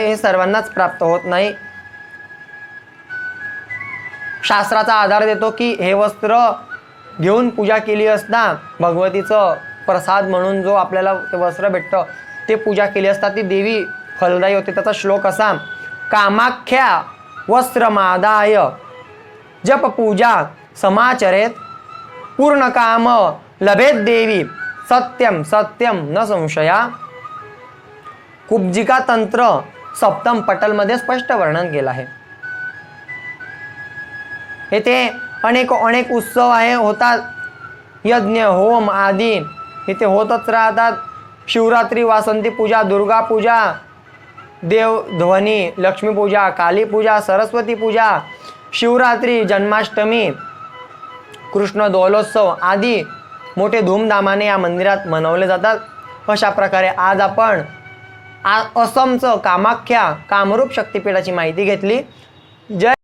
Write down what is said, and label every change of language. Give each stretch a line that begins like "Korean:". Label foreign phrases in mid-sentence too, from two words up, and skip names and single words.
Marathi: हे सर्वांनाच प्राप्त होत नाही. शास्त्राचा आधार देतो की हे वस्त्र घेऊन पूजा केली असता भगवतीचं प्रसाद म्हणून जो आपल्याला ते वस्त्र भेटतं ते पूजा केली असता ती देवी फलदायी होते. त्याचा श्लोक असा:
Sanskrit: कामाख्या वस्त्रमादाय जप पूजा समाचरेत पूर्ण काम लभेत देवी सत्यम सत्यम न संशया.
Marathi: कुब्जिका तंत्र सप्तम पटलमध्ये स्पष्ट वर्णन केलं आहे. येथे अनेक उत्सव होतात. यज्ञ, होम आदी इथे होतच राहतात. शिवरात्री, वासंती पूजा, दुर्गा पूजा, देवध्वनी, लक्ष्मी पूजा, काली पूजा, सरस्वती पूजा, शिवरात्री, जन्माष्टमी, कृष्ण दोलोत्सव आदी मोठे धूमधामाने या मंदिरात मनवले जातात. अशा प्रकारे आज आपण असमचं कामाख्या कामरूप शक्तिपीठाची माहिती घेतली. जय